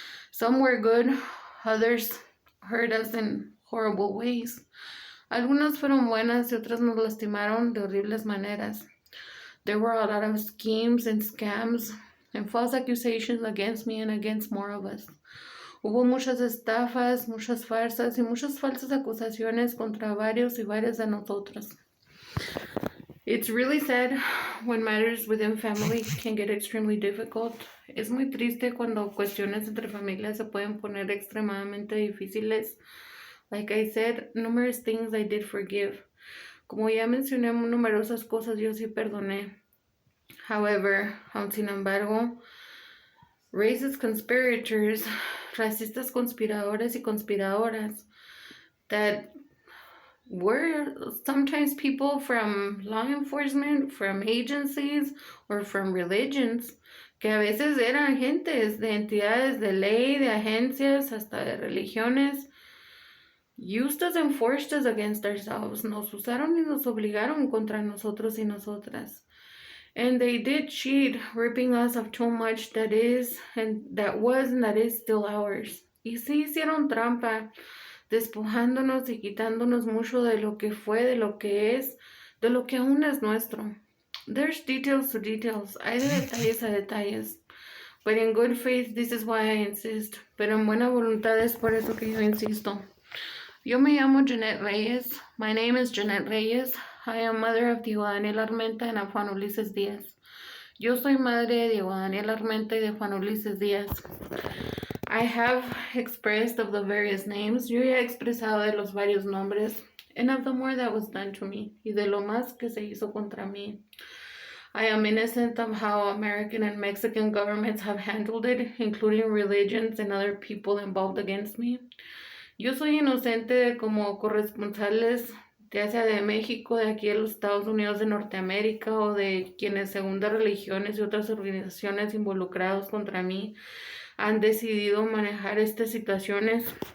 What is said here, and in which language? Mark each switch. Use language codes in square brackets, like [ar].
[en] Some were good, others hurt us in horrible ways. [es] Algunas fueron buenas y otras nos lastimaron de horribles maneras. [en] There were a lot of schemes and scams and false accusations against me and against more of us. [es] Hubo muchas estafas, muchas farsas y muchas falsas acusaciones contra varios y varias de nosotros. [en] It's really sad when matters within family can get extremely difficult. [es] Es muy triste cuando cuestiones entre familias se pueden poner extremadamente difíciles. [en] Like I said, numerous things I did forgive. [es] Como ya mencioné numerosas cosas, yo sí perdoné. [en] However, [es] aun sin embargo, [en] racist conspirators, [es] racistas conspiradores y conspiradoras, [en] that were sometimes people from law enforcement, from agencies, or from religions, [es] que a veces eran gentes de entidades de ley, de agencias, hasta de religiones, [en] used us and forced us against ourselves. [es] Nos usaron y nos obligaron contra nosotros y nosotras. [en] And they did cheat, ripping us of too much that is, and that was, and that is still ours. [es] Y sí hicieron trampa, despojándonos y quitándonos mucho de lo que fue, de lo que es, de lo que aún es nuestro. [en] There's details to details. [es] Hay de detalles a detalles. [en] But in good faith, this is why I insist. [es] Pero en buena voluntad es por eso que yo insisto. Yo me llamo Jeanette Reyes. [en] My name is Jeanette Reyes. I am mother of Diego Daniel Armenta and of Juan Ulises Díaz. [es] Yo soy madre de Diego Daniel Armenta y de Juan Ulises Díaz. [en] I have expressed of the various names. [es] Yo ya he expresado de los varios nombres. [en] And of the more that was done to me. [es] Y de lo más que se hizo contra mí. [en] I am innocent of how American and Mexican governments have handled it, including religions and other people involved against me. [es] Yo soy inocente de como corresponsales, ya sea de México, de aquí de los Estados Unidos de Norteamérica o de quienes según de religiones y otras organizaciones involucrados contra mí han decidido manejar estas situaciones.